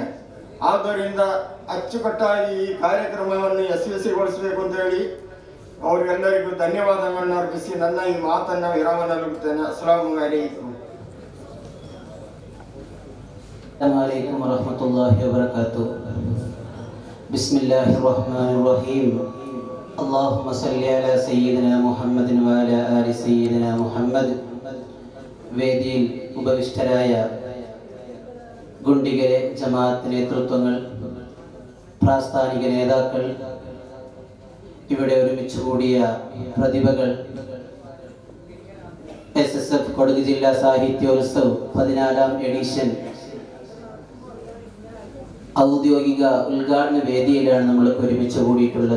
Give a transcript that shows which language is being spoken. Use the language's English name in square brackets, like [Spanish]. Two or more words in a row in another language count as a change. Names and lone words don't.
[Kannada] ಆದ್ದರಿಂದ ಅಚ್ಚುಕಟ್ಟಾಗಿ ಈ ಕಾರ್ಯಕ್ರಮವನ್ನು ಯಶಸ್ವಿಗೊಳಿಸಬೇಕು ಅಂತ ಹೇಳಿ ಅವರಿಗೆಲ್ಲರಿಗೂ ಧನ್ಯವಾದಗಳನ್ನು ಅರ್ಪಿಸಿ ನನ್ನ ಈ ಮಾತನ್ನು ವಿರಾಮ ನಲ್ಲುತ್ತೇನೆ. [Arabic] السلام عليكم. السلام عليكم ورحمة الله وبركاته. بسم الله الرحمن الرحيم اللهم صل على سيدنا محمد وعلى آل سيدنا محمد. [Malayalam] വേദിയിൽ ഉപവിഷ്ടരായ ഗുണ്ടിഗരെ ജമാഅത്ത് നേതൃത്വങ്ങൾ, പ്രാസ്ഥാനിക നേതാക്കൾ, ഇവിടെ ഒരുമിച്ച് കൂടിയ പ്രതിഭകൾ, SSF കൊടക് ജില്ലാ സാഹിത്യോത്സവ് 14ാം എഡിഷൻ ഔദ്യോഗിക ഉദ്ഘാടന വേദിയിലാണ് നമ്മൾ ഒരുമിച്ച് കൂടിയിട്ടുള്ളത്.